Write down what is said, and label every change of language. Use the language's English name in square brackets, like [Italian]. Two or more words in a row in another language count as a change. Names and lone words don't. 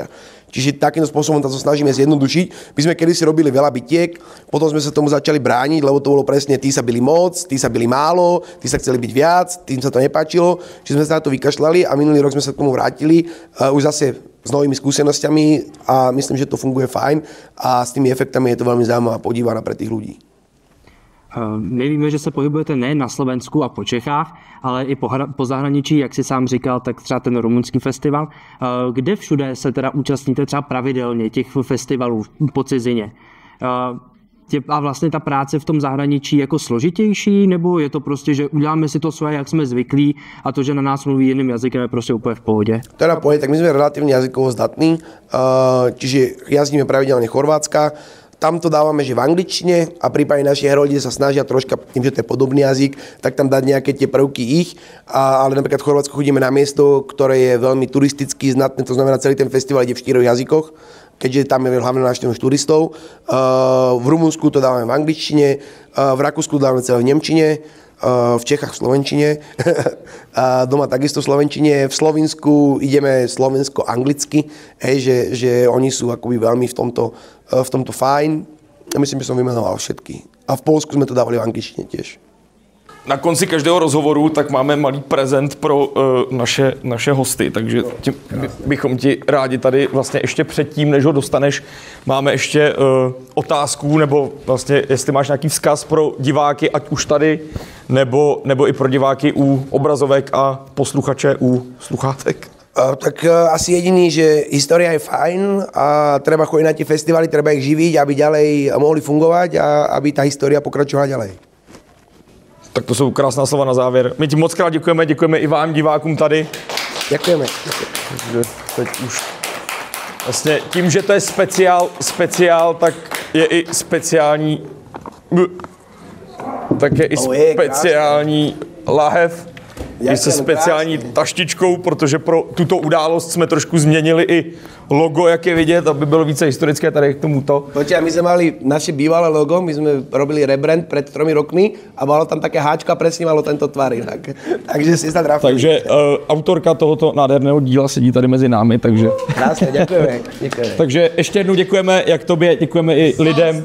[Slovak] Čiže takýmto spôsobom to snažíme zjednodušiť. My sme kedysi robili veľa bitiek, potom sme sa tomu začali brániť, lebo to bolo presne, tí sa byli moc, tí sa byli málo, tí sa chceli byť viac, tým sa to nepáčilo. Čiže sme sa na to vykašľali a minulý rok sme sa k tomu vrátili už zase s novými skúsenosťami a myslím, že to funguje fajn a s tými efektami je to veľmi zaujímavá podívaná pre tých ľudí. [Czech] My víme, že se pohybujete nejen na Slovensku a po Čechách, ale i po zahraničí, jak si sám říkal, tak třeba ten rumunský festival. Kde všude se teda účastníte třeba pravidelně těch festivalů po cizině? A vlastně ta práce v tom zahraničí jako složitější, nebo je to prostě, že uděláme si to svoje, jak jsme zvyklí a to, že na nás mluví jiným jazykem, je prostě úplně v pohodě? [Slovak] Teda pohodě, tak my jsme relativně jazykovo zdatní, čiže jazdíme pravidelně Chorvátska. tam to dávame, že v angličtine a prípadne naši heroldi sa snažia troška, tým, že to je podobný jazyk, tak tam dať nejaké tie prvky ich, ale napríklad v Chorvátsku chodíme na miesto, ktoré je veľmi turisticky znatné, to znamená celý ten festival ide v 4 jazykoch, keďže tam je hlavne návštevnosť turistov. V Rumunsku to dávame v angličtine, v Rakúsku to dávame celé v nemčine, v Čechách v slovenčine, a doma takisto v slovenčine, v Slovinsku ideme slovensko-anglicky, že oni sú akoby veľmi v tomto fajn. Myslím, že som vymenoval všetky. A v Polsku sme to dávali v angličtine tiež. [Czech] Na konci každého rozhovoru tak máme malý prezent pro naše hosty, takže bychom ti rádi tady vlastně ještě předtím, než ho dostaneš, máme ještě otázku, nebo vlastně jestli máš nějaký vzkaz pro diváky, ať už tady, nebo i pro diváky u obrazovek a posluchače u sluchátek. [Slovak] Tak asi jediný, že história je fajn a treba chodiť na tie festivaly, treba ich živiť, aby ďalej mohli fungovať a aby tá história pokračovala ďalej. [Czech] Tak to jsou krásná slova na závěr. My ti moc krát děkujeme i vám, divákům tady. Děkujeme. Takže teď už vlastně tím, že to je speciál, tak je i speciální speciální lahev. I se speciální taštičkou, protože pro tuto událost jsme trošku změnili i logo, jak je vidět, aby bylo více historické tady k tomuto. Počkej, [Slovak] my sme mali naše bývalé logo, my sme robili rebrand pred 3 rokmi a malo tam také háčko a presne malo tento tvar inak. Takže si sa trafili. [Czech] Takže autorka tohoto nádherného díla sedí tady mezi námi, takže... Krásne, děkujeme. Takže ještě jednou děkujeme jak tobě, děkujeme i lidem.